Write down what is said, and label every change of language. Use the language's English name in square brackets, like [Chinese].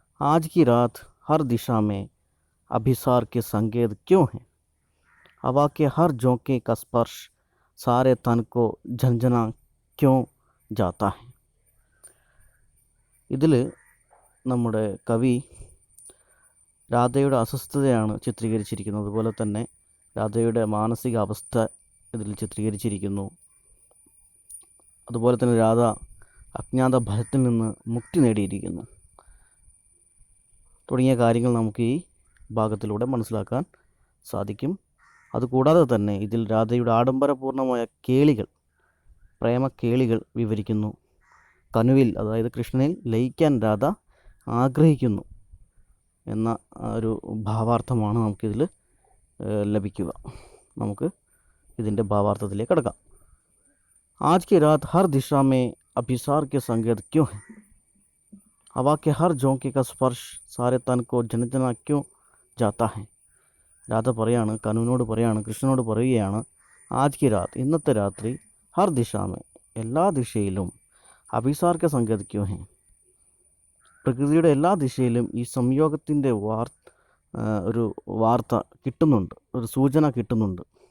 [Hindi] आज की रात हर दिशा में अभिसार के संकेत क्यों हैं? हवा के हर झोंके का स्पर्श सारे तन को झंझना क्यों जाता है? [Malayalam] ഇതിൽ നമ്മുടെ കവി രാധയുടെ അസ്വസ്ഥതയാണ് ചിത്രീകരിച്ചിരിക്കുന്നത്. അതുപോലെ തന്നെ രാധയുടെ മാനസിക അവസ്ഥ ഇതിൽ ചിത്രീകരിച്ചിരിക്കുന്നു. അതുപോലെ തന്നെ രാധ അജ്ഞാത ഭയത്തിൽ നിന്ന് മുക്തി നേടിയിരിക്കുന്നു തുടങ്ങിയ കാര്യങ്ങൾ നമുക്ക് ഈ ഭാഗത്തിലൂടെ മനസ്സിലാക്കാൻ സാധിക്കും. അതുകൂടാതെ തന്നെ ഇതിൽ രാധയുടെ ആഡംബരപൂർണമായ കേളികൾ, പ്രേമക്കേളികൾ വിവരിക്കുന്നു. കനുവിൽ, അതായത് കൃഷ്ണനിൽ ലയിക്കാൻ രാധ ആഗ്രഹിക്കുന്നു എന്ന ഒരു ഭാവാർത്ഥമാണ് നമുക്കിതിൽ ലഭിക്കുക. നമുക്ക് ഇതിൻ്റെ ഭാവാർത്ഥത്തിലേക്ക് കടക്കാം. [Hindi] ആജ് കി രാത് ഹർ ദിശ മേ അഭിസാർ കെ സംകേത് ക്യോं है? हवा के हर झोंके का स्पर्श सारे तन को झंझना क्यों जाता है? [Malayalam] രാധ പറയാണ്, കനുവിനോട് പറയാണ്, കൃഷ്ണനോട് പറയുകയാണ്, [Hindi] ആജ് കി രാത്, [Malayalam] ഇന്നത്തെ രാത്രി, [Hindi] ഹർ ദിശാമേ, [Malayalam] എല്ലാ ദിശയിലും, [Hindi] അഭിസാർ കെ സംകേത് ക്യോं है, [Malayalam] പ്രകൃതിയുടെ എല്ലാ ദിശയിലും ഈ സംയോഗത്തിൻ്റെ ഒരു വാർത്ത കിട്ടുന്നുണ്ട്, ഒരു സൂചന കിട്ടുന്നുണ്ട്.